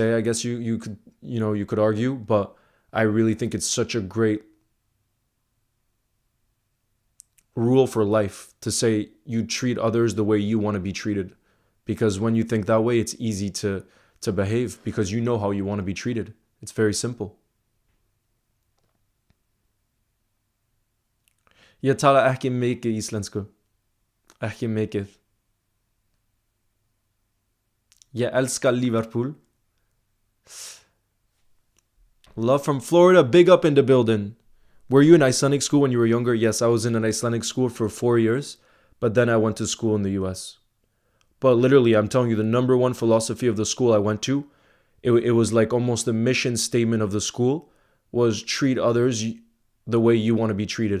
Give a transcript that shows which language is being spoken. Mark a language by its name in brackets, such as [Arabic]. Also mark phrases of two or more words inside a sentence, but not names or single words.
[English] I guess you could argue, but I really think it's such a great rule for life to say you treat others the way you want to be treated. Because when you think that way, it's easy to behave because you know how you want to be treated. It's very simple. [Icelandic] Ég tala ekki mikið íslensku. Ekki mikið. Ég elska Liverpool. [English] Love from Florida. Big up in the building. Were you in Icelandic school when you were younger? Yes, I was in an Icelandic school for 4 years. But then I went to school in the US. But literally, I'm telling you, the number one philosophy of the school I went to, it was like almost the mission statement of the school was treat others the way you want to be treated.